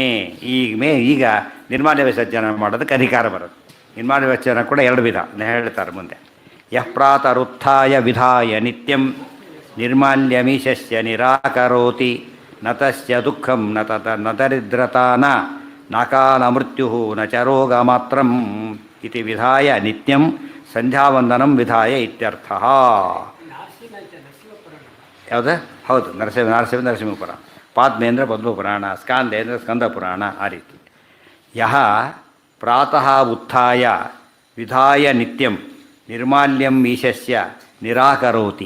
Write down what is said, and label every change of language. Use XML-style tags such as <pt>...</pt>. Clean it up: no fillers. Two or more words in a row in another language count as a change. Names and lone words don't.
<kn>ಈಗ ನಿರ್ಮಾಲ್ಯ ವಿಸರ್ಜನೆ ಮಾಡೋದಕ್ಕೆ ಅಧಿಕಾರ ಬರುತ್ತೆ. ನಿರ್ಮಾಲ್ಯ ವಿಸರ್ಜನೆ ಕೂಡ ಎರಡು ವಿಧ ಹೇಳ್ತಾರೆ ಮುಂದೆ.</kn> <sa>ಯಃ ಪ್ರಾತರುತ್ಥಾಯ ವಿಧಾಯ ನಿತ್ಯಂ ನಿರ್ಮಾಲ್ಯಮೀಶಸ್ಯ ನಿರಾಕರೋತಿ ನತಸ್ಯ ದುಃಖಂ ನ ದರಿದ್ರತಾ ನ ಕಾಲ ಮೃತ್ಯು ನ ಚ ರೋಗ ಮಾತ್ರಂ ಇತಿ ವಿಧಾಯ ನಿತ್ಯಂ ಸಂಧ್ಯಾವಂದನಂ ವಿಧಾಯ ಇತ್ಯರ್ಥ.</sa> <kn>ಯಾವುದು? ಹೌದು, ನರಸಿಂಹ ಪುರಾಣ, ಪಾದ್ಮೇಂದ್ರ ಪದ್ಮಪುರಾಣ, ಸ್ಕಾಂದೇಂದ್ರ ಸ್ಕಂದ ಪುರಾಣ, ಆ ರೀತಿ.</kn> <sa>ಯಹ ಪ್ರಾತಃ ಉತ್ಥಾಯ ವಿಧಾಯ ನಿತ್ಯಂ ನಿರ್ಮಾಲ್ಯಂ ಈಶಸ್ಯ ನಿರಾಕರೋತಿ.</sa>